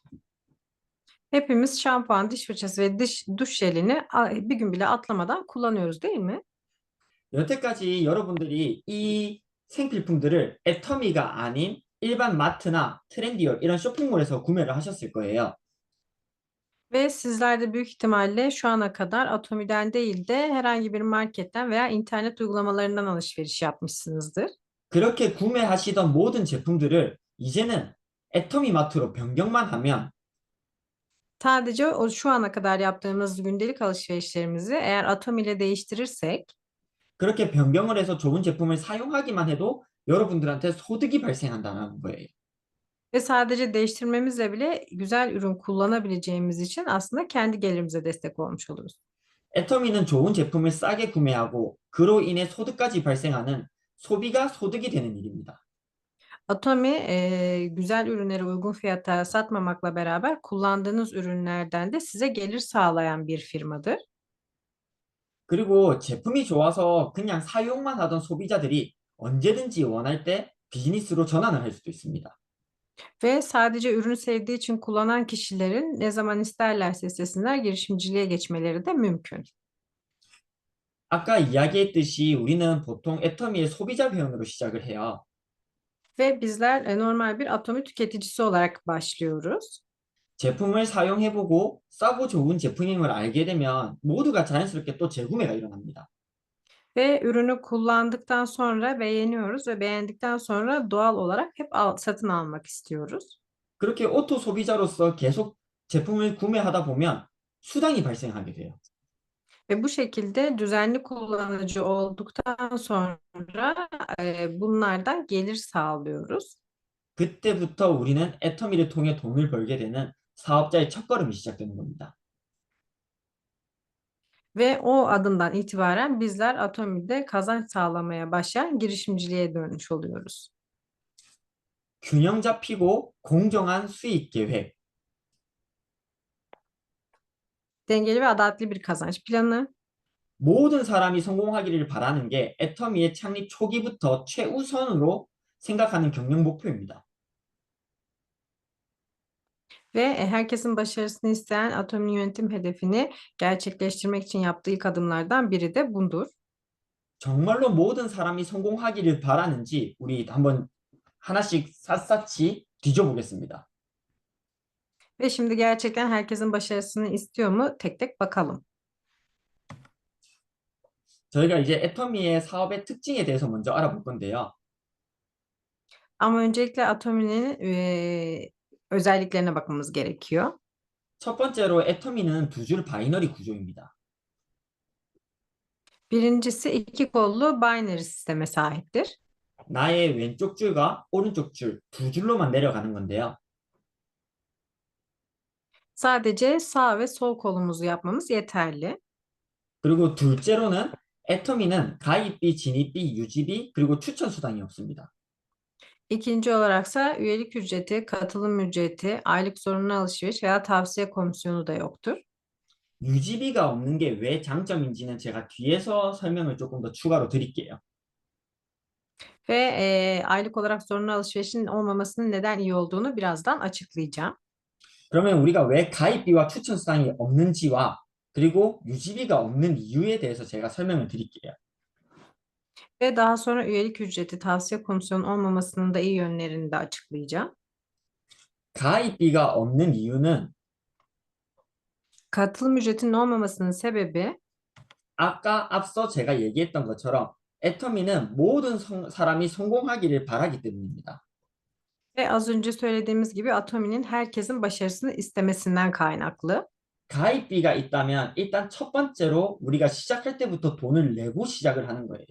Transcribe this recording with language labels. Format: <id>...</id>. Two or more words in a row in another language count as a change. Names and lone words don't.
<tr>Hepimiz şampuan, diş fırçası ve duş jelini bir gün bile atlamadan kullanıyoruz, değil mi?</tr> <ko>여태까지 여러분들이 이 생필품들을 애터미가 아닌 일반 마트나 트렌디얼 이런 쇼핑몰에서 구매를 하셨을 거예요.</ko> <tr>Ve sizler de büyük ihtimalle şu ana kadar Atomi'den değil de herhangi bir marketten veya internet uygulamalarından alışveriş yapmışsınızdır.</tr> <ko>그렇게 구매하시던 모든 제품들을 이제는 애터미 마트로 변경만 하면</ko> <tr>Sadece o şu ana kadar yaptığımız gündelik alışverişlerimizi eğer Atomi ile değiştirirsek</tr> <ko>그렇게 변경을 해서 좋은 제품을 사용하기만 해도 여러분들한테 소득이 발생한다는 거예요.</ko> <tr>ve sadece değiştirmemizle bile güzel ürün kullanabileceğimiz için aslında kendi gelirimize destek olmuş oluruz.</tr> <ko>애터미는 좋은 제품을 싸게 구매하고 그로 인해 소득까지 발생하는 소비가 소득이 되는 일입니다.</ko> <tr>Atomi güzel ürünleri uygun fiyata satmamakla beraber kullandığınız ürünlerden de size gelir sağlayan bir firmadır.</tr> <ko>그리고 제품이 좋아서 그냥 사용만 하던 소비자들이 언제든지 원할 때 비즈니스로 전환을 할 수도 있습니다.</ko> <tr>Ve sadece ürünü sevdiği için kullanan kişilerin ne zaman isterlerse istesinler girişimciliğe geçmeleri de mümkün.</tr> <ko>아까 이야기했듯이 우리는 보통 애터미의 소비자 회원으로 시작을 해요.</ko> <tr>Ve bizler normal bir atomi tüketicisi olarak başlıyoruz.</tr> <ko>제품을 사용해보고 싸고 좋은 제품임을 알게 되면 모두가 자연스럽게 또 재구매가 일어납니다.</ko> <tr>Ve ürünü kullandıktan sonra beğeniyoruz ve beğendikten sonra doğal olarak hep satın almak istiyoruz.</tr> <ko>그렇게 오토 소비자로서 계속 제품을 구매하다 보면 수당이 발생하게 돼요.</ko> <tr>Ve bu şekilde düzenli kullanıcı olduktan sonra bunlardan gelir sağlıyoruz.</tr> <ko>그때부터 우리는 애터미를 통해 돈을 벌게 되는 사업자의 첫걸음이 시작되는 겁니다.</ko> <tr>Ve o adımdan itibaren bizler Atomi'de kazanç sağlamaya başlayan girişimciliğe dönmüş oluyoruz.</tr> <ko>균형 잡히고 공정한 수익 계획,</ko> <tr>Dengeli ve adaletli bir kazanç planı,</tr> <ko>모든 사람이 성공하기를 바라는 게 애터미의 창립 초기부터 최우선으로 생각하는 경영 목표입니다.</ko> <tr>Ve herkesin başarısını isteyen Atomi'nin yönetim hedefini gerçekleştirmek için yaptığı ilk adımlardan biri de budur.</tr> <ko>정말로 모든 사람이 성공하기를 바라는지 우리 한번 하나씩 샅샅이 뒤져보겠습니다.</ko> <tr>Ve şimdi gerçekten herkesin başarısını istiyor mu? Tek tek bakalım.</tr> <ko>저희가 이제 애터미의 사업의 특징에 대해서 먼저 알아볼 건데요.</ko> <tr>Ama öncelikle Atomi'nin özelliklerine bakmamız gerekiyor.</tr> <ko>첫 번째로 애터미는 두 줄 바이너리 구조입니다.</ko> <tr>Birincisi iki kollu binary sisteme sahiptir.</tr> <ko>나의 왼쪽 줄과 오른쪽 줄 두 줄로만 내려가는 건데요.</ko> <tr>Sadece sağ ve sol kolumuzu yapmamız yeterli.</tr> <ko>그리고 둘째로는 애터미는 가입비, 진입비, 유지비 그리고 추천 수당이 없습니다.</ko> <tr>İkinci olaraksa üyelik ücreti, katılım ücreti, aylık zorunlu alışveriş veya tavsiye komisyonu da yoktur.</tr> <ko>유지비가 없는 게 왜 장점인지는 제가 뒤에서 설명을 조금 더 추가로 드릴게요.</ko> <tr>Ve aylık olarak zorunlu alışverişin olmamasının neden iyi olduğunu birazdan açıklayacağım.</tr> <ko>그러면 우리가 왜 가입비와 추천 수당이 없는지와 그리고 유지비가 없는 이유에 대해서 제가 설명을 드릴게요.</ko> <tr>Ve daha sonra üyelik ücreti, tavsiye komisyonu olmamasının da iyi yönlerini de açıklayacağım.</tr> <ko>가입비가 없는 이유는</ko> <tr>Katılım ücretinin olmamasının sebebi</tr> <ko>아까 앞서 제가 얘기했던 것처럼 애터미는 모든 사람이 성공하기를 바라기 때문입니다.</ko> <tr>ve az önce söylediğimiz gibi Atomi'nin herkesin başarısını istemesinden kaynaklı.</tr> <ko>가입비가 있다면 일단 첫 번째로 우리가 시작할 때부터 돈을 내고 시작을 하는 거예요.</ko>